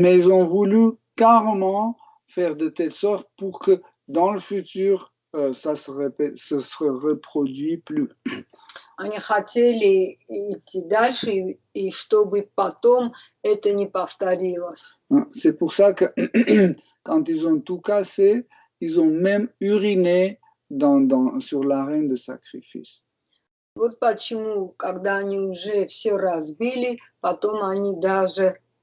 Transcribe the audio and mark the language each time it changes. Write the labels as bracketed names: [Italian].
[French] Mais ils ont voulu carrément faire de telle sorte pour que dans le futur, ça se reproduit plus. [Russian] Они хотели идти дальше, и чтобы потом это не повторилось. [French] C'est pour ça que quand ils ont tout cassé, ils ont même uriné sur l'arène de sacrifice. [Russian] Вот почему, когда они уже все разбили, потом они даже